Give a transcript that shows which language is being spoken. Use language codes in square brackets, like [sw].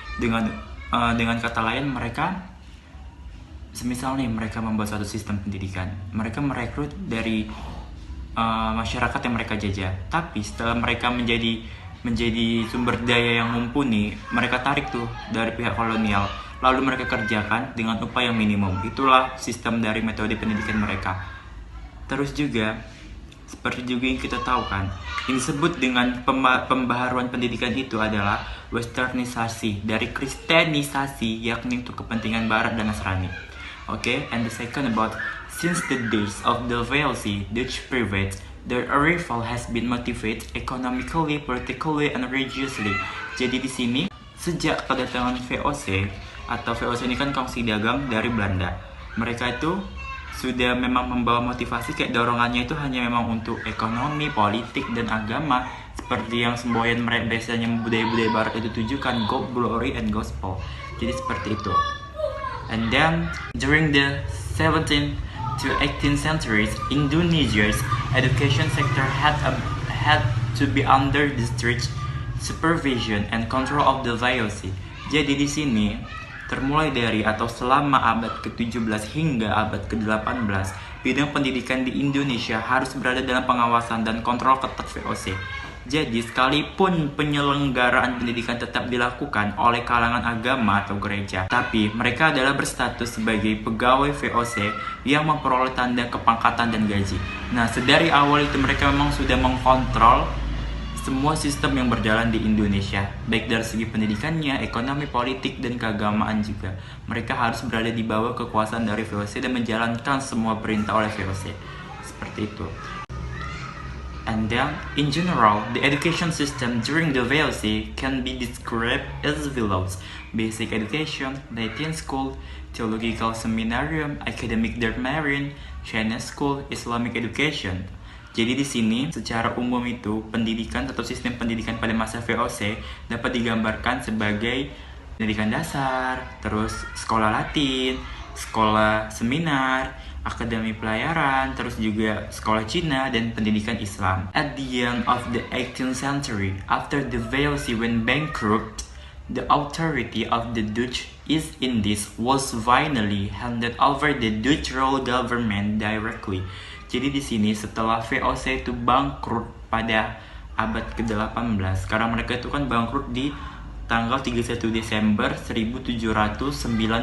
[id] Dengan kata lain, mereka semisal nih, mereka membuat suatu sistem pendidikan, mereka merekrut dari masyarakat yang mereka jajah, tapi setelah mereka menjadi sumber daya yang mumpuni, mereka tarik tuh dari pihak kolonial, lalu mereka kerjakan dengan upah yang minimum. Itulah sistem dari metode pendidikan mereka. Terus juga, seperti juga yang kita tahu kan, yang disebut dengan pembaharuan pendidikan itu adalah westernisasi, dari kristenisasi, yakni untuk kepentingan Barat dan Nasrani. [en] Okay, and the second about, since the days of the VOC, Dutch private, their arrival has been motivated economically, politically, and religiously. [id] Jadi di sini, sejak kedatangan VOC, atau VOC ini kan kongsi dagang dari Belanda, mereka itu sudah memang membawa motivasi, kayak dorongannya itu hanya memang untuk ekonomi, politik, dan agama, seperti yang semboyan mereka biasanya budaya-budaya Barat itu tujukan, [en] Gold, Glory, and Gospel. [id] Jadi seperti itu. [en] And then during the 17th to 18th centuries, Indonesia's education sector had to be under the strict supervision and control of the VOC. [id] Jadi di sini termulai dari atau selama abad ke-17 hingga abad ke-18, bidang pendidikan di Indonesia harus berada dalam pengawasan dan kontrol ketat VOC. Jadi sekalipun penyelenggaraan pendidikan tetap dilakukan oleh kalangan agama atau gereja, tapi mereka adalah berstatus sebagai pegawai VOC yang memperoleh tanda kepangkatan dan gaji. Nah, sedari awal itu mereka memang sudah mengkontrol semua sistem yang berjalan di Indonesia, baik dari segi pendidikannya, ekonomi, politik, dan keagamaan juga. Mereka harus berada di bawah kekuasaan dari VOC dan menjalankan semua perintah oleh VOC. Seperti itu. [en] And then, in general, the education system during the VOC can be described as follows: basic education, Latin school, theological seminarium, academic dermarium, Chinese school, Islamic education. [id] Jadi di sini secara umum itu pendidikan atau sistem pendidikan pada masa VOC dapat digambarkan sebagai pendidikan dasar, terus sekolah Latin, sekolah seminar, akademi pelayaran, terus juga sekolah Cina, dan pendidikan Islam. [en] At the end of the 18th century, after the VOC went bankrupt, the authority of the Dutch East Indies was finally handed over the Dutch royal government directly. [id] Jadi di sini setelah VOC itu bangkrut pada abad ke-18, karena mereka itu kan bangkrut di tanggal 31 Desember 1799.